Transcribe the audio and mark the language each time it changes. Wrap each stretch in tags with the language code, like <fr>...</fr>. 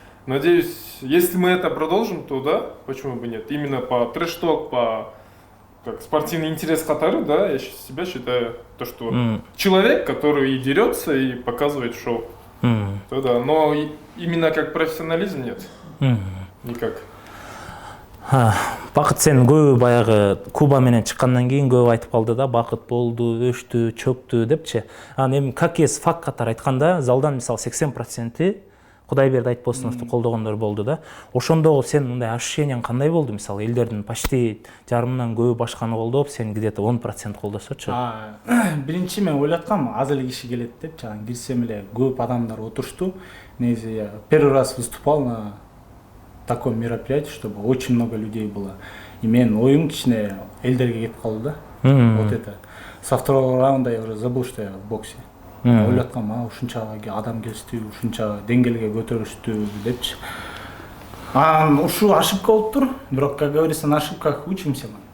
<ru>Надеюсь, если мы это продолжим, то да, почему бы нет? Именно по трэш-ток, по как спортивный интерес катары, да, я себя считаю, то, что человек, который и дерется, и показывает шоу. То да, но именно как профессионализм нет. Никак.</ru> <ky>Бакыт, сен көбү баягы Куба менен чыккандан кийин көбү айтып калды да, Бакыт болду, өчтү, чөктү депчи. Эми как есть факт катары айтканда, залдан мисалы 80% Кудайберди Айтбосуновду колдогондор болду да. Ошондогу сен мындай ощущениең кандай болду? Мисалы элдердин почти жарымынан көбү башканы колдоп, сен где-то 10% колдосочу. Биринчи мен ойлоткам, аз эле киши келет деп, жана кирсем эле көп адамдар отурушту.</ky> <ru>Негизи я первый раз выступал на таком мероприятии, чтобы очень много людей было.</ru> <ky>И менин оюм кичине элдерге кетип калды да. Вот это.</ky> <ru>Со второго раунда я уже забыл, что я в боксе.</ru> <ky>Ойлоп аткам, ушунча адам келишти, ушунча деңгээлге көтөрүштү депчи. Ушу ошибка болуп тур, бирок,</ky> <ru>как говорится, на ошибках учимся.</ru>